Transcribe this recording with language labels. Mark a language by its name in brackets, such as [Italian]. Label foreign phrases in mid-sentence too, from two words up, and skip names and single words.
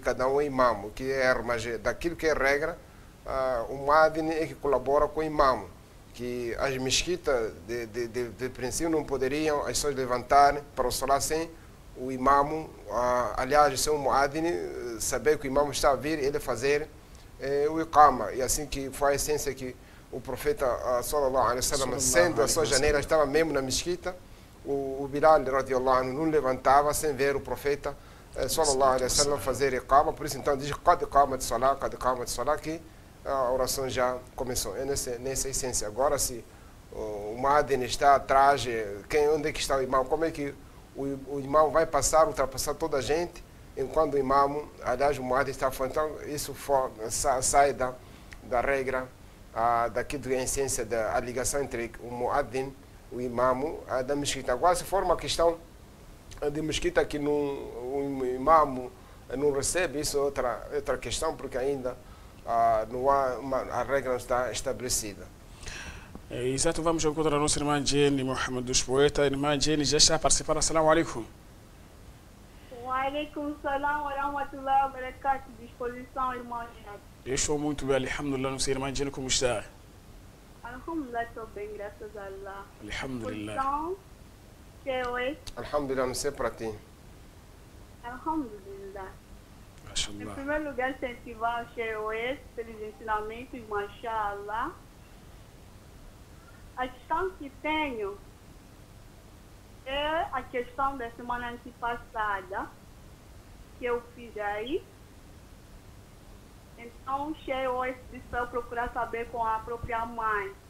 [Portuguese] cada um é imã, que é erro, mas daquilo que é regra, o Muadhin é que colabora com o imã, que as mesquitas de princípio não poderiam as pessoas levantarem para o solar sem o imã, aliás, sem o Muadhin saber que o imã está a vir, ele fazer o iqama, e assim que foi a essência que o profeta [Arabic] صلى الله عليه وسلم, [Portuguese] sendo a sua janeira, estava mesmo na mesquita, o Bilal [Arabic] رضي الله عنه [Portuguese] não levantava sem ver o profeta [Arabic] صلى الله عليه وسلم [Portuguese] fazer iqama, por isso então diz [Arabic] قد قامت الصلاة, [Portuguese] que a oração já começou. É nessa essência. Agora, se o Muadhin está atrás, onde é que está o imã? Como é que o imã vai ultrapassar toda a gente, enquanto o imã, aliás, o Muadhin está fora. Então, isso sai da regra, daquilo que é a essência da ligação entre o Muadhin, o imã, da mesquita. Agora, se for uma questão de mesquita que o imã não recebe, isso é outra questão, porque ainda não há a regra não está estabelecida. Exato, vamos encontrar a nossa irmã Jenny Mohamed dos Poetas. Irmã Jenny já está a participar. [Arabic] السلام عليكم. وعليكم السلام ورحمة الله وبركاته. [Portuguese] Disposição, irmã Jenny. Eu estou muito bem, alhamdulillah. Não sei, irmã Jenny, como está? Alhamdulillah, estou bem, graças a Allah. Alhamdulillah. Então, Alhamdulillah, não sei para ti. Alhamdulillah. Em Mashallah. primeiro lugar, incentivar o Sheikh pelos ensinamentos, mashallah. A questão que tenho é a questão da semana antepassada, que eu fiz aí. Então, Sheikh, hoje disse para eu procurar saber com a própria mãe.